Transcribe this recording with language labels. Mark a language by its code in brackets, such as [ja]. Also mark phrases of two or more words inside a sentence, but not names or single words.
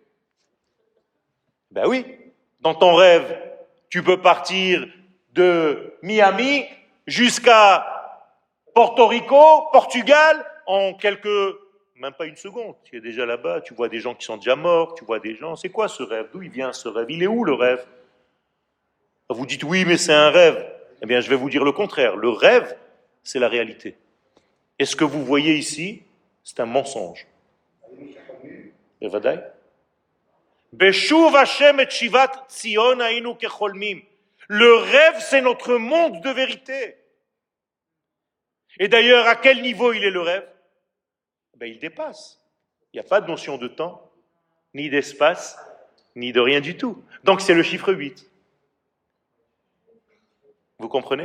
[fr] Ben oui, dans ton rêve, tu peux partir de Miami jusqu'à Porto Rico, Portugal, en même pas une seconde. Tu es déjà là-bas, tu vois des gens qui sont déjà morts, tu vois des gens. C'est quoi ce rêve? D'où il vient ce rêve? Il est où le rêve? Vous dites oui, mais c'est un rêve. Eh bien, je vais vous dire le contraire. Le rêve, c'est la réalité. Et ce que vous voyez ici, c'est un mensonge. [he] בוודאי. בשוב השם את שיבת ציון היינו כחולמים. [fr] Le rêve, c'est notre monde de vérité. Et d'ailleurs, à quel niveau il est le rêve? Il dépasse. Il n'y a pas de notion de temps, ni d'espace, ni de rien du tout. Donc c'est le chiffre 8. Vous comprenez?